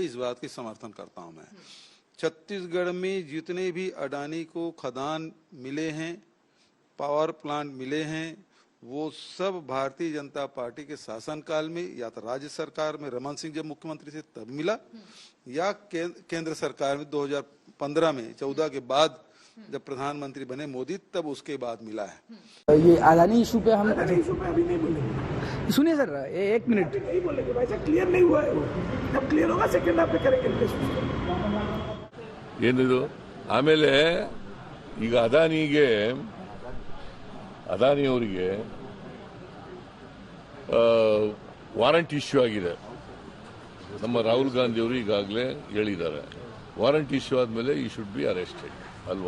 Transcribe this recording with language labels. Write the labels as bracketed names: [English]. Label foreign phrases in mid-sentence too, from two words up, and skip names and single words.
[Hindi] इस बात की समर्थन करता हूं मैं. छत्तीसगढ़ में जितने भी अडानी को खदान मिले हैं पावर प्लांट मिले हैं वो सब भारतीय जनता पार्टी के शासनकाल में या तो राज्य सरकार में रमन सिंह जब मुख्यमंत्री थे तब मिला या केंद्र सरकार में 2015 में 14 के बाद जब प्रधानमंत्री बने मोदी तब उसके बाद मिला है। ये अदानी इशू पे हम अभी नहीं बोलेंगे। सुनिए सर, एक मिनट नहीं बोलेंगे भाई साहब, क्लियर नहीं हुआ है वो, जब क्लियर होगा [English] second half [Hindi] पे करेंगे। [Kannada] ಏನಿದು ಆಮೇಲೆ ಈಗ ಅದಾನಿಯವರಿಗೆ [English] warrant issue [Kannada] ಆಗಿದೆ. ನಮ್ಮ ರಾಹುಲ್ ಗಾಂಧಿ ಅವರು ಈಗಾಗಲೇ ಹೇಳಿದ್ದಾರೆ [English] warrant issue [Kannada] ಆದಮೇಲೆ [English] he should be arrested [Kannada] ಅಲ್ವಾ.